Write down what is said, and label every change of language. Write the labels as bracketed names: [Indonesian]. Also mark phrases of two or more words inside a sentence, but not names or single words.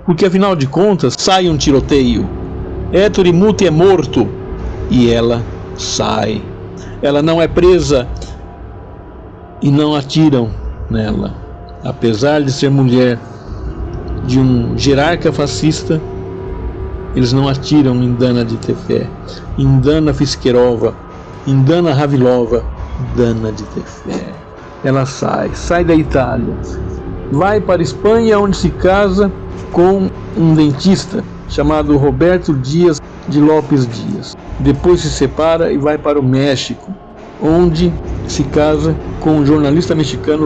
[Portuguese] porque afinal de contas sai um tiroteio. Ettore Muti é morto e ela sai. Ela não é presa e não atiram nela. Apesar de ser mulher de um jerarca fascista, eles não atiram em Dana de Tefé, em Dana Fischerova, em Dana Havilova, Dana de Tefé. Ela sai da Itália, vai para a Espanha, onde se casa com um dentista chamado Roberto Dias de Lopes Dias. Depois se separa e vai para o México, onde se casa com o jornalista mexicano